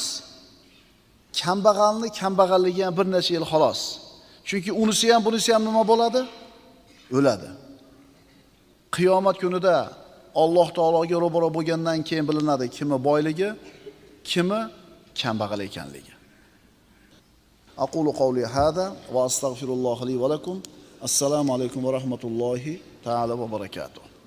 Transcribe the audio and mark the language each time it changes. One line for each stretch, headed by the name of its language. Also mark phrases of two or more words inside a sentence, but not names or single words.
Uzbek: Kambag'alni kambag'alligi ham bir necha yil xolos. Chunki unisi ham bunisi ham nima bo'ladi? O'ladi. Qiyomat kunida Alloh taologa ro'baro bo'lgandan keyin bilinadi kimi boyligi, kimi kambag'al ekanligi.
Arabic: أقول قولي هذا وأستغفر الله لي ولكم. السلام عليكم ورحمة الله تعالى وبركاته.